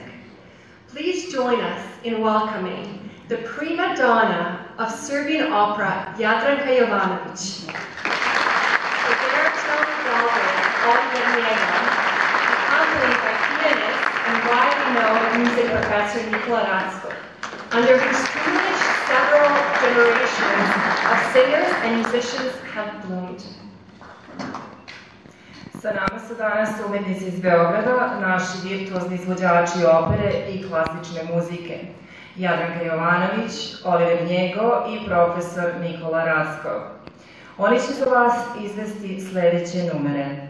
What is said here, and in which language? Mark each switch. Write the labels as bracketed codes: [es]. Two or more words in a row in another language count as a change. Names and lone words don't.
[en] Please join us in welcoming the prima donna of Serbian opera, Jadranka Jovanović, the baritone Belgrade, Oliver Njega, accompanied by pianist and widely known music professor Nikola Ratsko, under whose tutelage several generations of singers and musicians have bloomed. [sr] Sa nama su danas umetnici iz Beograda, naši virtuozni izvođači opere i klasične muzike. Jadranka Jovanović, Oliver Njego i profesor Nikola Ratsko. Oni će za vas izvesti sljedeće numere.